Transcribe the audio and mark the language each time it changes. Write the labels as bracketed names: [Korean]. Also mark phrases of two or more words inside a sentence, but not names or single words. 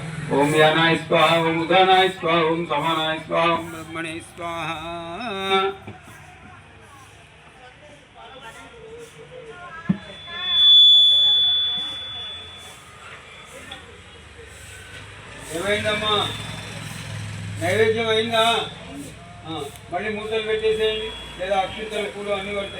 [Sanskrit] ओम यानाय स्वाहा ओम उदानाय स्वाहा ओम समानाय स्वाहा ओम ब्रह्मणे स्वाहा। [Telugu] ఏమైందమ్మా నైవేద్యం అయిందా? మళ్ళీ మూతలు పెట్టేసేయండి, లేదా అక్షింతలు పూలు అన్నీ పడతాయి.